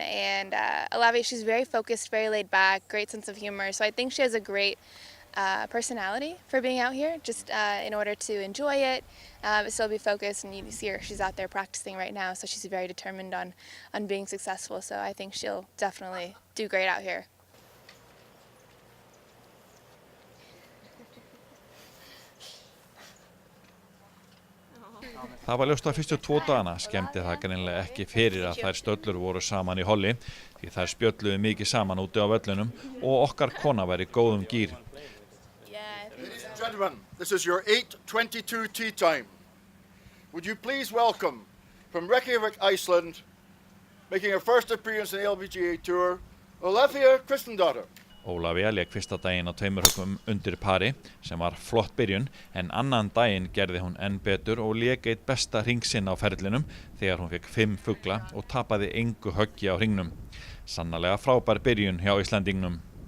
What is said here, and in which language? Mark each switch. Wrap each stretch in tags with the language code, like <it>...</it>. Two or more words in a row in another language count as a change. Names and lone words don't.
<en>And Ólafía, she's very focused, very laid back, great sense of humor. So I think she has a great personality for being out here, just in order to enjoy it, but still be focused. And you see her, she's out there practicing right now, so she's very determined on being successful. So I think she'll definitely do great out here.</en> <is>Það var ljóst að fyrstu 2 dagana skemmti það greinilega ekki fyrir að þær stöllur voru saman í holli því þær spjölluðu mikið saman úti á völlunum og okkar kona var í góðum gír.</is> <en>Gentlemen, this is your 8:22 tea time. Would you please welcome, from Reykjavik, Iceland, making her first appearance on the LPGA Tour, Ólafía Kristjánsdóttir.</en> <is>Ólafía lék fyrsta daginn á 2 höggum undir pari sem var flott byrjun en annan daginn gerði hún enn betur og lék eitt besta hring sinn á ferlinum þegar hún fekk 5 fugla og tapaði engu höggi á hringnum. Sannarlega frábær byrjun hjá Íslendingnum.</is>